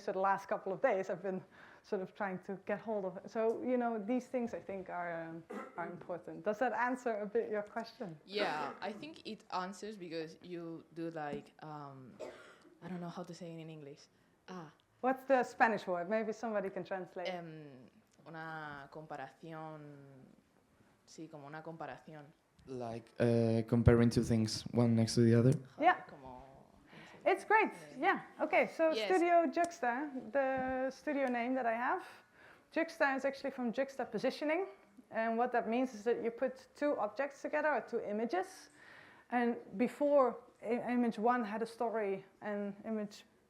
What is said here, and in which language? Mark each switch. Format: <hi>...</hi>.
<en>So the last couple of days I've been sort of trying to get hold of it. So, you know, these things I think are important. Does that answer a bit your question? Yeah, I think it answers because you do like, I don't know how to say it in English. What's the Spanish word? Maybe somebody can translate.</en> <es>Una comparación, sí, como una comparación.</es> <en>Like comparing two things, one next to the other? Yeah. It's great, yeah. Okay, so yes. Studio Juxta, the studio name that I have. Juxta is actually from juxtapositioning. And what that means is that you put two objects together, or two images. And before image one had a story and image</en>